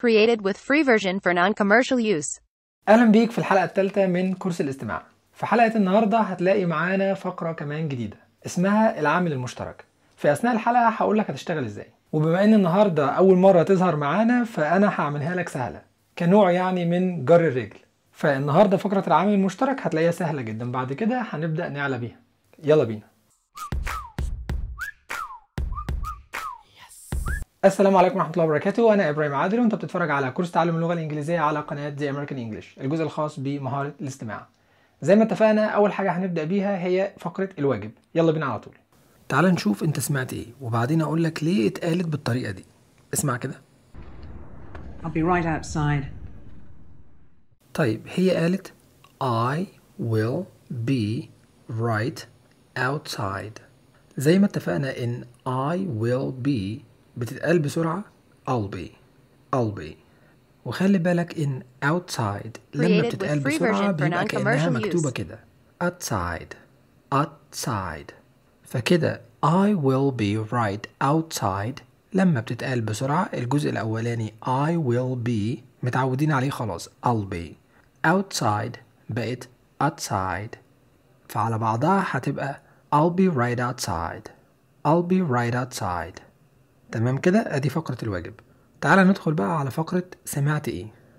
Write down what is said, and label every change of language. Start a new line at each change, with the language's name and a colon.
English: created with free version for non-commercial use.
Arabic: اهلا بيك في الحلقه الثالثه من كورس الاستماع. في حلقه النهارده هتلاقي معانا فقره كمان جديده اسمها العامل المشترك. في اثناء الحلقه هقول لك هتشتغل ازاي، وبما ان النهارده اول مره تظهر معانا فانا هعملها لك سهله كنوع يعني من جر الرجل. فالنهارده فقره العامل المشترك هتلاقيها سهله جدا، بعد كده هنبدا نعلى بيها. يلا بينا. السلام عليكم ورحمه الله وبركاته، انا ابراهيم عادل وانت بتتفرج على كورس تعلم اللغه الانجليزيه على قناه The American English، الجزء الخاص بمهاره الاستماع. زي ما اتفقنا اول حاجه هنبدا بيها هي فقره الواجب. يلا بينا على طول. تعال نشوف انت سمعت ايه وبعدين اقول لك ليه اتقالت بالطريقه دي. اسمع كده.
English: I'll be right outside.
Arabic: طيب هي قالت
English: I will be right outside.
Arabic: زي ما اتفقنا ان
English: I will be
Arabic: بتتقال بسرعة
English: I'll be.
Arabic: وخلي بالك إن outside لما بتتقال بسرعة بيبقى كأنها مكتوبة كده outside. فكده
English: I will be right outside
Arabic: لما بتتقال بسرعة الجزء الأولاني
English: I will be
Arabic: متعودين عليه خلاص
English: I'll be. outside
Arabic: بقت
English: outside،
Arabic: فعلى بعضها هتبقى
English: I'll be right outside.
Arabic: تمام كده، ادي فقرة الواجب. تعال ندخل بقى على فقرة سمعت ايه.